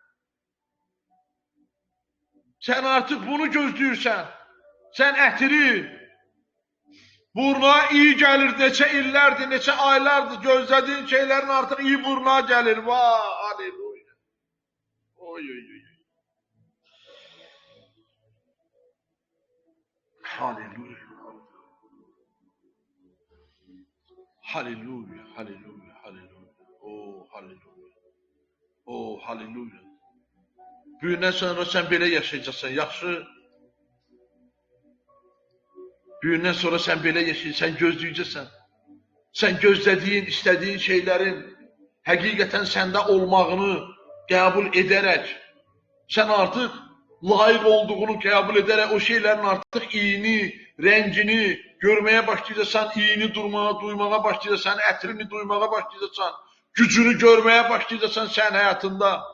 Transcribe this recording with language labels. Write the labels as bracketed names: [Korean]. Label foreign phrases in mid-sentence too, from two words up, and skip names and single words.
[Azerbaijani] Sən artıq bunu gözləyirsən. Sən ətiri, buruna iyi gəlir, neçə illərdir, neçə aylardır gözlədiyin şeylərin artıq iyi buruna gəlir. Vay, aleluya. Oy, oy, oy. Haleluya. Haleluya, haleluya, haleluya. Oh, haleluya. Oh, haleluya. Büyündən sonra sən belə yaşayacaqsan, yaxşı. Büyündən sonra sən belə yaşayacaqsan, gözləyəcəksən. Sən gözlədiyin, istədiyin şeylərin həqiqətən səndə olmağını qəbul edərək, sən artıq layiq olduğunu qəbul edərək, o şeylərin artıq iyini, rəngini görməyə başlayacaqsan, iyini duymağa başlayacaqsan, ətrini duymağa başlayacaqsan, gücünü görməyə başlayacaqsan sən həyatında.